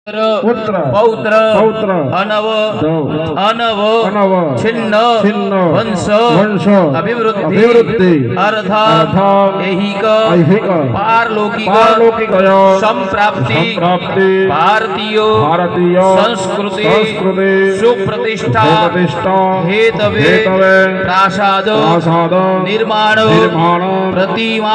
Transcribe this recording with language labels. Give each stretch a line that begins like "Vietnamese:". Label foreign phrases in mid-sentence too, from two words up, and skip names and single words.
Sanskrit: પુત્ર પૌત્ર અનવ અનવ છિન્ન વંશ અભિવૃદ્ધિ અર્થ ऐहिक पारलौकिक संप्राप्ति भारतीय संस्कृति सुप्रतिष्ठा हेतवे प्रासाद निर्माण प्रतिमा